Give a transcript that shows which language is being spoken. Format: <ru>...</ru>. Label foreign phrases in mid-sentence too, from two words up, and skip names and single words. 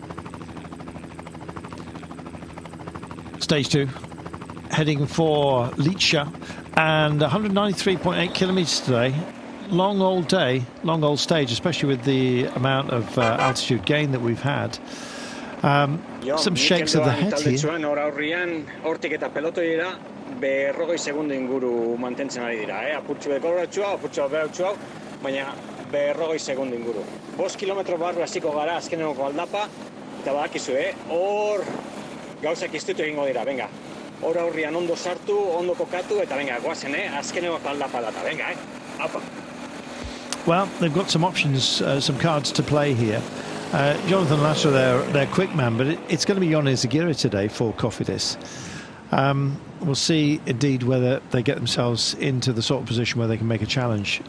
<en>Stage 2, heading for Licia, and 193.8 kilometres today. Long old day, long old stage, especially with the amount of altitude gain that we've had. Some shakes of the head here.</en> <eu>Berrogei segundo inguru. 5 kilometro barru hasiko gara azkenengo aldapa, eta badakizu, hor gauzak iztutu egingo dira, venga. Hor aurrian ondo sartu, ondo kokatu, eta venga, goazen, azkenengo aldapa data, venga, apa.</eu> <en>Well, they've got some options, some cards to play here. Jonathan Lasser, their quick man, but it's going to be Yone Zagira today for Cofidis. We'll see indeed whether they get themselves into the sort of position where they can make a challenge.</en>